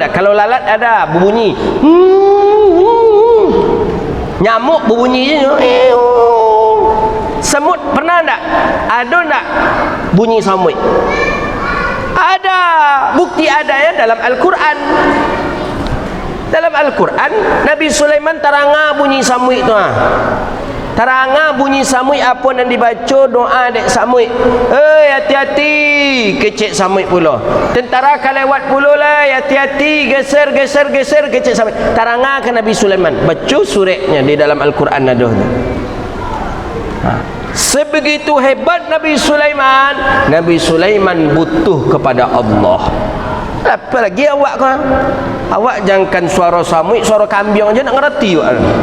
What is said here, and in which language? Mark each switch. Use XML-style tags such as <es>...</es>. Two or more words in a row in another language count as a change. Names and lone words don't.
<id>Kalau lalat ada berbunyi. Nyamuk berbunyi. Semut pernah tak? Ada tak bunyi samui? Ada. Bukti ada ya dalam Al-Quran.</id> <min>Dalam Al-Quran Nabi Sulaiman teranga bunyi samui tu. Teranga bunyi samui apa yang dibaca doa dek samui. Hati-hati kecek samui pula. Tentara akan lewat pula lah. Hati-hati geser kecek samui. Teranga ke Nabi Sulaiman.</min> <id>Baca suratnya di dalam Al-Quran ada tu. Sebegitu hebat Nabi Sulaiman. Nabi Sulaiman butuh kepada Allah.</id> <min>Apa lagi awak kau? Awak jangankan suara samui, suara kambing aja nak ngerti awak.</min>